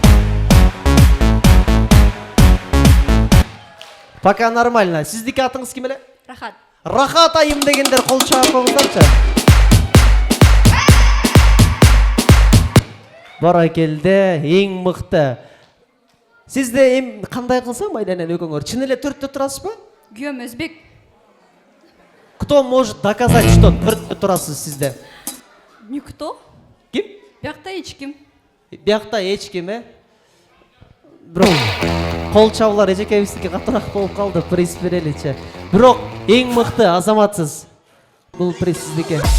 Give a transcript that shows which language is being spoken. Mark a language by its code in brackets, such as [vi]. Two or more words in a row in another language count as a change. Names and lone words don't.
[ru] Пока нормально. [ky] Сиздики атыңыз ким эле? Рахат. Рахат айым дегендер кол чаап коюңуздарчы. Баракелде, эң мыкты. Сизде эм кандай кылсам айданен экөөңөр чын эле 4'те турасызбы? Күйөөм өзбек. [ru] Кто может доказать, что [ky] 4'те турасыз сизде? [ru] Никто. [ky] Ким? Биякта эч ким. Биякта эч ким, э? Бирок кол чабуулар эжекебиздики катыраак болуп калды, приз береличи. Бирок эң мыкты азаматсыз. Бул приз сиздики.